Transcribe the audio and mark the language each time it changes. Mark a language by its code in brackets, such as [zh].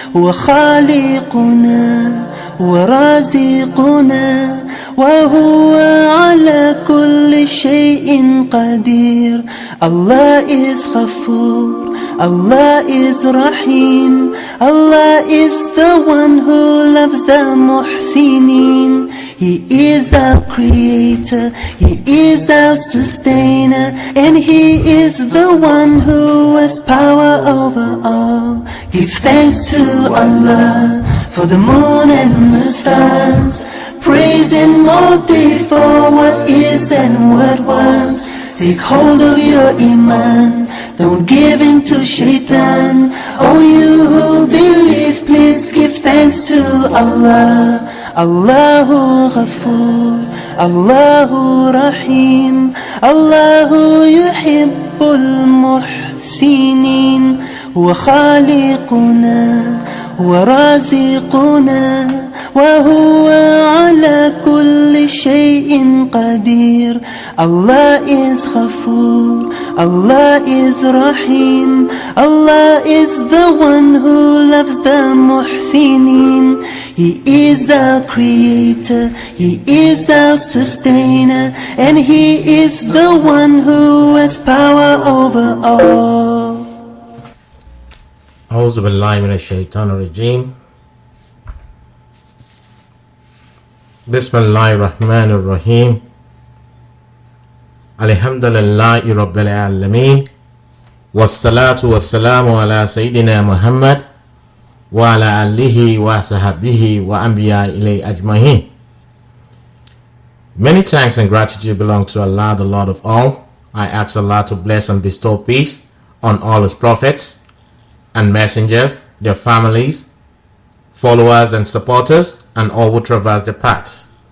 [ar] هو خالقنا ورازقنا وهو على كل شيء قدير. [en] Allah is Ghafoor, Allah is Rahim, Allah is the one who loves the Muhsinin. He is our creator, He is our sustainer, and He is the one who has power over all. Give thanks to Allah for the moon and the stars. Praise Him all day for what is and what was. Take hold of your iman, don't give in to shaitan. Oh, you who believe, please give thanks to Allah. [ar] Allahu Ghafoor, Allahu Rahim, Allahu Yuhibbul Muhsinin. هو خالقنا ورازقنا وهو على كل شيء قدير. [en] Allah is Ghafoor, Allah is Rahim, Allah is the one who loves the Muhsinin. He is our creator, He is our sustainer, and He is the one who has power over all. [ar] أعوذ بالله من الشيطان الرجيم. بسم الله الرحمن الرحيم. الحمد لله رب العالمين، والصلاة والسلام على سيدنا محمد وعلى آله وصحبه وأنبياء إليه أجمعين. [en] Many thanks and gratitude belong to Allah, the Lord of all. I ask Allah to bless and bestow peace on all His prophets and messengers, their families, followers and supporters, and all who traverse the path.